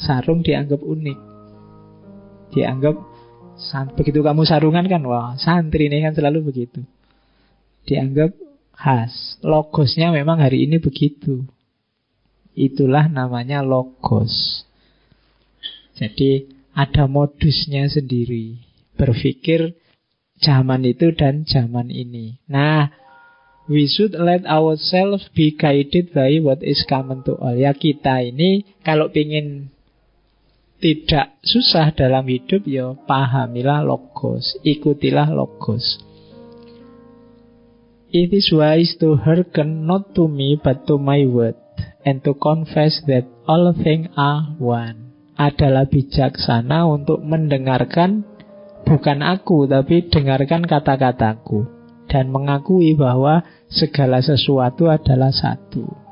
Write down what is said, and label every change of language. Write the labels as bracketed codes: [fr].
[id] Sarung dianggap unik. Dianggap, begitu kamu sarungan kan, wah santri ini kan selalu begitu. Dianggap khas. Logosnya memang hari ini begitu. Itulah namanya logos. Jadi ada modusnya sendiri. Berpikir zaman itu dan zaman ini. [en] Nah, we should let ourselves be guided by what is common to all. [id] Ya kita ini kalau ingin tidak susah dalam hidup, ya pahamilah logos, ikutilah logos. [en] It is wise to hearken not to me but to my word, and to confess that all things are one. [id] Adalah bijaksana untuk mendengarkan bukan aku, tapi dengarkan kata-kataku, dan mengakui bahwa segala sesuatu adalah satu.